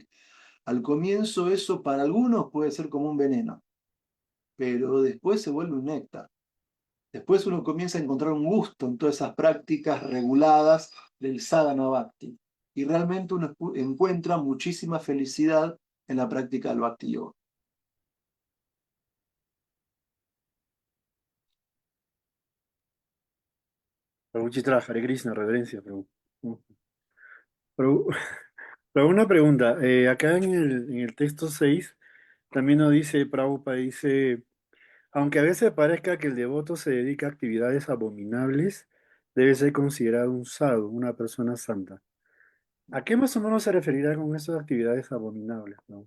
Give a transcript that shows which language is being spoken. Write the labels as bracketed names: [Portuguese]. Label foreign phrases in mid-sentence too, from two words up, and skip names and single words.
[Spanish] Al comienzo eso para algunos puede ser como un veneno, pero después se vuelve un néctar. Después uno comienza a encontrar un gusto en todas esas prácticas reguladas del [Sanskrit] sadhana bhakti. [Spanish] Y realmente uno encuentra muchísima felicidad en la práctica del [Sanskrit] bhakti yoga. [Spanish] Prabhu Chitra, [Sanskrit] Hare Krishna, [Spanish] reverencia, Prabhu. Prabhu, Prabhu, una pregunta. Acá en el texto 6 también nos dice, Prabhupada dice, aunque a veces parezca que el devoto se dedica a actividades abominables, debe ser considerado un sadhu, una persona santa. ¿A qué más o menos se referirá con esas actividades abominables, no?